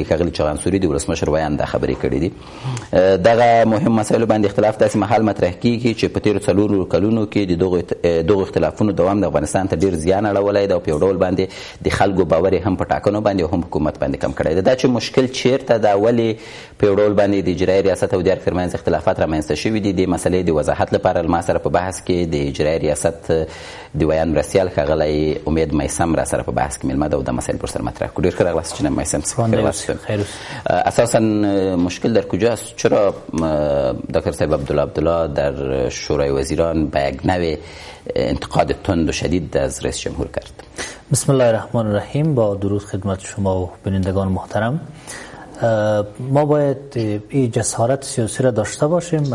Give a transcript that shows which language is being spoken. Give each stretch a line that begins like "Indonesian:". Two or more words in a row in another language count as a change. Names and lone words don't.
Pashto: ښاغلي چغانسوري د ولسمشر ویان دا خبرې کړې دي. دغه مهم مسایلو باندې اختلاف داسې مهال مطرح کېږي چې په تېرو 4 کلونو کې د دغو اختلافونو دوام د افغانستان ته ډېر زیان اړولی ده او په یو ډول باندې د خلکو باور هم په ټاکنو باندې او هم حکومت باندې کم کړی ده. دا چې مشکل چیرته ده، ولې په یو ډول باندې د اجرایي ریاست او د ارګ ترمنځ اختلافات رامنځته شوي دي، د مسلې د وضاحت لپاره ما سره په بحث کې د اجرایي ریاست د ویان مرستیال ښاغلی امید میثم را سره په بحث کې میلمه ده او دا مسایل پر سر مطرح کړو. ډېر ښه راغلاست جناب میثم.
Persian: اساسا مشکل در کجاست؟ چرا دکتر صاحب عبدالله در شورای وزیران به یک نوع انتقاد تند و شدید از رئیس جمهور کرد؟
Arabic: بسم الله الرحمن الرحیم.
Persian: با درود خدمت شما و بینندگان محترم. ما باید این جسارت سیاسی را داشته باشیم.